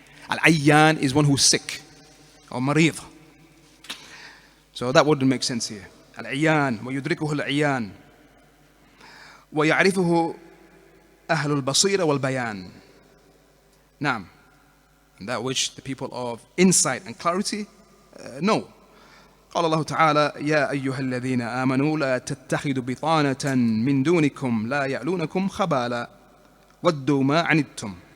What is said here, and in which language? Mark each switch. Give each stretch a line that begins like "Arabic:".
English: Al-Ayyan is one who's sick or marid. So that wouldn't make sense here.
Arabic: Al-Iyan, وَيُدْرِكُهُ الْعِيَانِ وَيَعْرِفُهُ أَهْلُ الْبَصِيرَ وَالْبَيَانِ. Naam.
English: And that which the people of insight and clarity know.
Arabic: قال الله تعالى يا أيها الذين آمنوا لا تتخذوا بطانة من دونكم لا يألونكم خبالا ودوا ما عنتم.